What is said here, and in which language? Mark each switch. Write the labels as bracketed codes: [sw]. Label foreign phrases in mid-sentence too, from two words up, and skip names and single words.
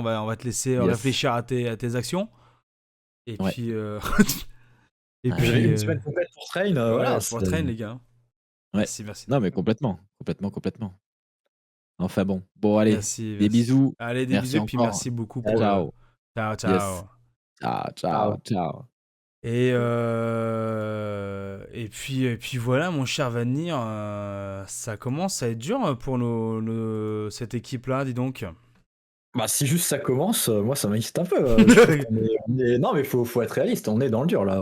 [fr] On va te laisser Yes. réfléchir à tes actions. Et Ouais. puis, et Ah, J'ai puis, une semaine complète pour train, ouais, voilà. pour train, les gars. ouais. Merci, merci. Non, mais complètement, complètement, complètement. Enfin bon. Bon allez, Merci, des merci. bisous. Allez, des bisous, Merci et puis encore. merci beaucoup pour Ciao. ciao, Yes. ciao. Ciao, ciao, Ciao. ciao. Et puis voilà, mon cher Vanir, ça commence à être dur pour cette équipe-là, dis donc. Bah, si juste ça commence, moi ça m'inquiète un peu. Je trouve Non, mais faut être réaliste, on est dans le dur là.